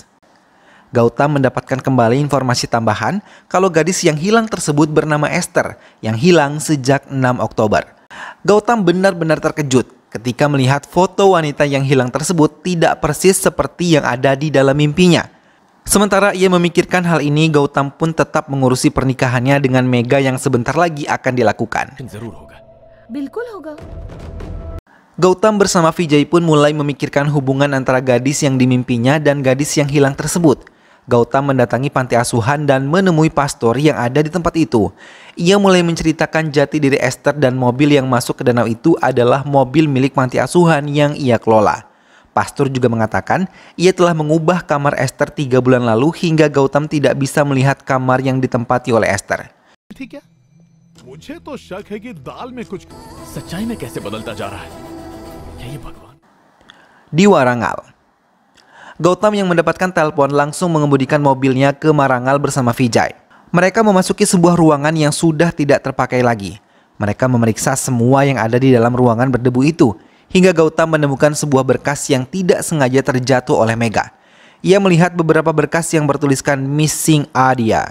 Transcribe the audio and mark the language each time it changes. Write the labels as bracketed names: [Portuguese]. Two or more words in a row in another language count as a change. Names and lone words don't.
[Indonesian] Gautam mendapatkan kembali informasi tambahan kalau gadis yang hilang tersebut bernama Esther yang hilang sejak 6 Oktober. Gautam benar-benar terkejut ketika melihat foto wanita yang hilang tersebut tidak persis seperti yang ada di dalam mimpinya. Sementara ia memikirkan hal ini, Gautam pun tetap mengurusi pernikahannya dengan Mega yang sebentar lagi akan dilakukan. [Hindi] बिल्कुल होगा। [Indonesian] Gautam bersama Vijay pun mulai memikirkan hubungan antara gadis yang dimimpinya dan gadis yang hilang tersebut. Gautam mendatangi panti asuhan dan menemui pastor yang ada di tempat itu. Ia mulai menceritakan jati diri Esther dan mobil yang masuk ke danau itu adalah mobil milik panti asuhan yang ia kelola. Pastor juga mengatakan ia telah mengubah kamar Esther 3 bulan lalu hingga Gautam tidak bisa melihat kamar yang ditempati oleh Esther. [Hindi] ठीक है मुझे तो शक है कि दाल में कुछ सच्चाई में कैसे बदलता जा रहा है क्या ये भगवान [Indonesian] Di Warangal, Gautam yang mendapatkan telepon langsung mengemudikan mobilnya ke Marangal bersama Vijay. Mereka memasuki sebuah ruangan yang sudah tidak terpakai lagi. Mereka memeriksa semua yang ada di dalam ruangan berdebu itu, hingga Gautam menemukan sebuah berkas yang tidak sengaja terjatuh oleh Mega. Ia melihat beberapa berkas yang bertuliskan Missing Adya.